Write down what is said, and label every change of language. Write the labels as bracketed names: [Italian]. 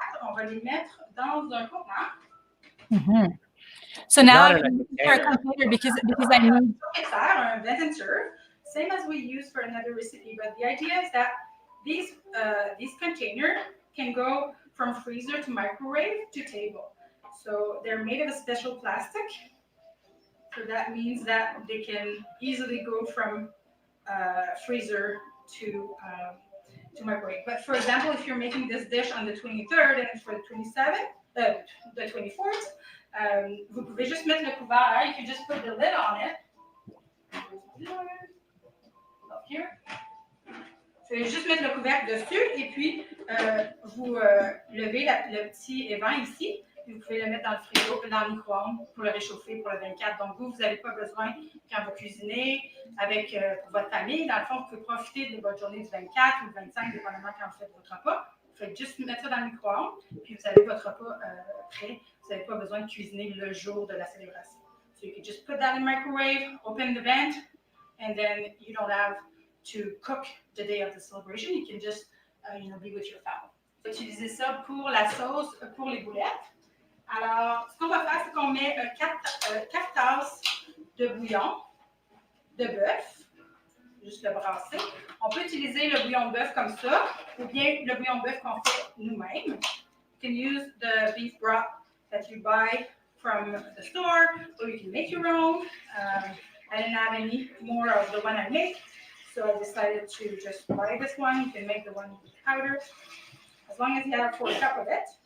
[French] On va les mettre dans un contenant. [English] Mm-hmm. So now Not in for a container because I need. Un vent and serve, same as we use for another recipe. But the idea is that these containers can go from freezer to microwave to table. So they're made of a special plastic. So that means that they can easily go from freezer to microwave. But for example, if you're making this dish on the 23rd and it's for the 24th, [French] vous pouvez juste mettre le couvert. [English] You can just put the lid on it. Up here. [French] Vous pouvez juste mettre le couvercle dessus et puis vous levez le petit évent ici. Vous pouvez le mettre dans le frigo, dans le micro-ondes pour le réchauffer pour le 24. Donc, vous n'avez pas besoin, quand vous cuisinez avec votre famille, dans le fond, vous pouvez profiter de votre journée du 24 ou du 25, dépendamment quand vous faites votre repas. Vous faites juste mettre ça dans le micro-ondes, puis vous avez votre repas prêt. Vous n'avez pas besoin de cuisiner le jour de la célébration. [English] So you can just put that in the microwave, open the vent, and then you don't have to cook the day of the celebration. You can just, be with your family. [French] Utilisez ça pour la sauce, pour les boulettes. Alors, ce qu'on va faire, c'est qu'on met 4 tasses de bouillon de bœuf, juste le brasser. On peut utiliser le bouillon de bœuf comme ça, ou bien le bouillon de bœuf qu'on fait nous-mêmes. [English] You can use the beef broth that you buy from the store, or you can make your own. I didn't have any more of the one I make, so I decided to just buy this one. You can make the one with powder, as long as you have 4 cups of it.